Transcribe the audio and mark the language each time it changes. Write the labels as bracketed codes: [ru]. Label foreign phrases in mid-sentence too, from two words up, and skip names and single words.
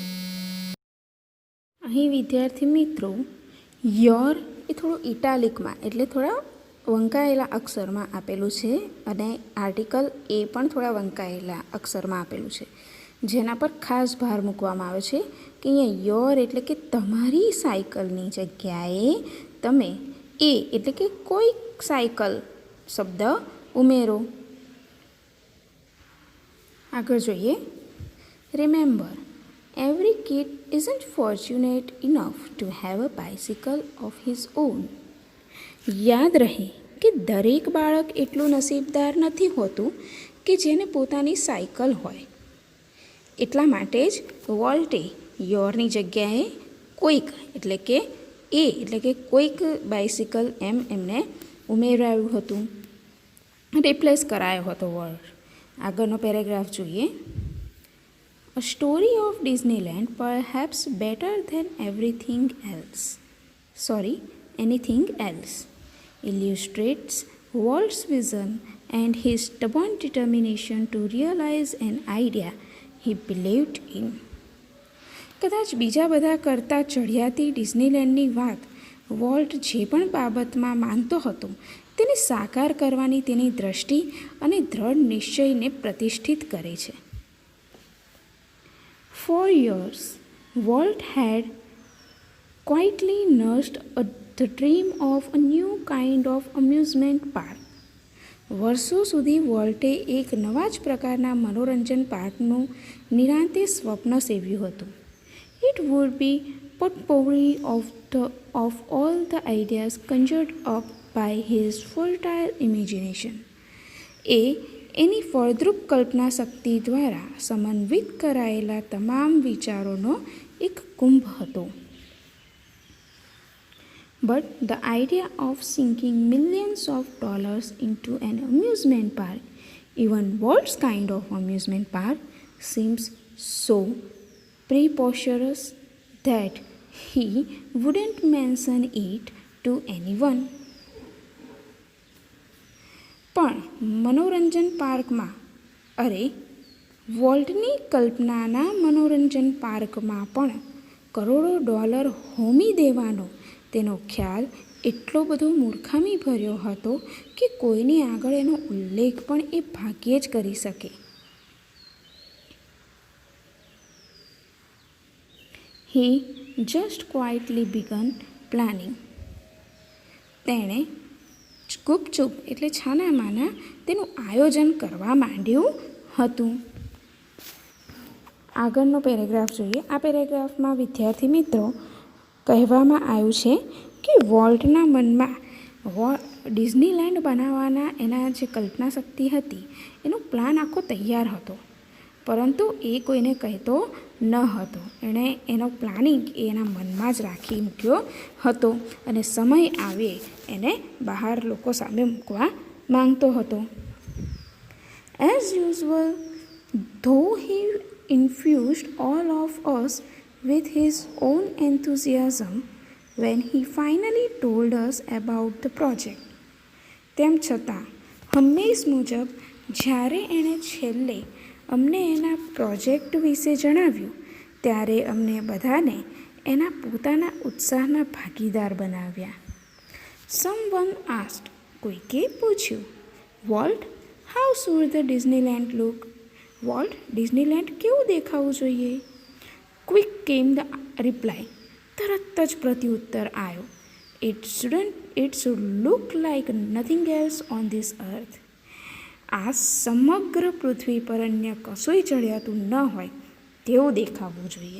[gu] અહીં વિદ્યાર્થી મિત્રો યોર એ થોડું ઇટાલિકમાં એટલે થોડા વંકાયેલા અક્ષરમાં આપેલું છે અને આર્ટિકલ એ પણ થોડા વંકાયેલા અક્ષરમાં આપેલું છે, જેના પર ખાસ ભાર મૂકવામાં આવે છે કે અહીંયા યોર એટલે કે તમારી સાયકલની જગ્યાએ તમે એ એટલે કે કોઈક સાયકલ શબ્દ ઉમેરો. આગળ જોઈએ. રિમેમ્બર, [en] every kid isn't fortunate enough to have a bicycle of his own. [gu] યાદ રહે કે દરેક બાળક એટલું નસીબદાર નથી હોતું કે જેને પોતાની સાયકલ હોય. એટલા માટે જ વોલ્ટે યોરની જગ્યાએ કોઈક એટલે કે એ એટલે કે કોઈક બાઇસિકલ એમ એમને ઉમેરાયું હતું, રિપ્લેસ કરાયો હતો વર્ડ. આગળનો પેરેગ્રાફ જોઈએ. [en] A story of Disneyland, perhaps better than anything else, illustrates Walt's vision and his stubborn determination to realize an idea he believed in. [gu] કદાચ બીજા બધા કરતાં ચઢિયાતી ડિઝનીલેન્ડની વાત વોલ્ટ જે પણ બાબતમાં માનતો હતો તેને સાકાર કરવાની તેની દ્રષ્ટિ અને દ્રઢ નિશ્ચયને પ્રતિષ્ઠિત કરે છે. [en] For years, Walt had quietly nursed the dream of a new kind of amusement park. [gu] વર્ષો સુધી વોલ્ટે એક નવા જ પ્રકારના મનોરંજન પાર્કનું નિરાંતે સ્વપ્ન સેવ્યું હતું. [en] It would be potpourri of all the ideas conjured up by his fertile imagination. [gu] એની ફળદ્રુપ કલ્પના શક્તિ દ્વારા સમન્વિત કરાયેલા તમામ વિચારોનો એક કુંભ હતો. [en] But the idea of sinking millions of dollars into an amusement park, even Walt's kind of amusement park, seems so preposterous that he wouldn't mention it to anyone. [gu] પણ મનોરંજન પાર્કમાં વોલ્ટની કલ્પનાના મનોરંજન પાર્કમાં પણ કરોડો ડોલર હોમી દેવાનો તેનો ખ્યાલ એટલો બધો મૂર્ખામી ભર્યો હતો કે કોઈની આગળ એનો ઉલ્લેખ પણ એ ભાગ્યે જ કરી શકે. [en] He just quietly began planning. [gu] તેણે ગુપચુપ એટલે છાનામાના તેનું આયોજન કરવા માંડ્યું હતું. આગળનો પેરેગ્રાફ જોઈએ. આ પેરેગ્રાફમાં વિદ્યાર્થી મિત્રો કહેવામાં આવ્યું છે કે વોલ્ટના મનમાં ડિઝનીલેન્ડ બનાવવાના એના જે કલ્પના શક્તિ હતી એનો પ્લાન આખો તૈયાર હતો, પરંતુ એ કોઈને કહેતો ન હતો. એણે એનો પ્લાનિંગ એના મનમાં જ રાખી મૂક્યો હતો અને સમય આવે એને બહાર લોકો સામે મૂકવા માંગતો હતો. [en] As usual, though he infused all of us with his own enthusiasm when he finally told us about the project. [gu] તેમ છતાં હંમેશ મુજબ જ્યારે એણે છેલ્લે અમને એના પ્રોજેક્ટ વિશે જણાવ્યું ત્યારે અમને બધાને એના પોતાના ઉત્સાહના ભાગીદાર બનાવ્યા. [en] Someone asked, [gu] કોઈકે પૂછ્યું, [en] Walt, how should the Disneyland look? [gu] વોલ્ટ, ડિઝનીલેન્ડ કેવું દેખાવું જોઈએ? [en] Quick came the reply. [gu] તરત જ પ્રત્યુત્તર આવ્યો. [en] It should look like nothing else on this earth. [gu] આ સમગ્ર પૃથ્વી પર અન્ય કશુંય ચડિયાતું ન હોય તેવું દેખાવું જોઈએ.